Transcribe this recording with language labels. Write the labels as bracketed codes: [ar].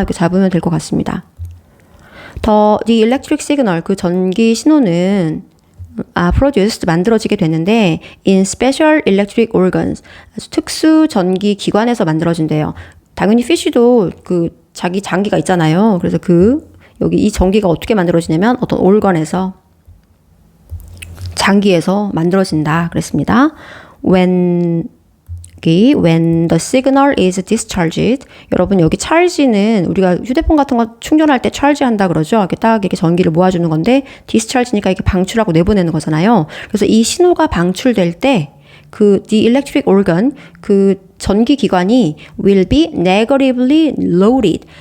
[ko] 이렇게 잡으면 될 것 같습니다. [en] The electric signal, [ko] 그 전기 신호는 produced, 만들어지게 되는데 [en] in special electric organs, [ko] 특수 전기 기관에서 만들어진대요. 당연히 fish도 그 자기 장기가 있잖아요. 그래서 여기 이 전기가 어떻게 만들어지냐면 어떤 organ에서, 장기에서 만들어진다 그랬습니다. [en] When the signal is discharged. [ko] 여러분 여기 charge는 우리가 휴대폰 같은 거 충전할 때 charge한다 그러죠. 이렇게 딱 이렇게 전기를 모아주는 건데 discharge니까 이렇게 방출하고 내보내는 거잖아요. 그래서 이 신호가 방출될 때 [en] the electric organ, [ko] 그 전기 기관이 [en] will be negatively loaded.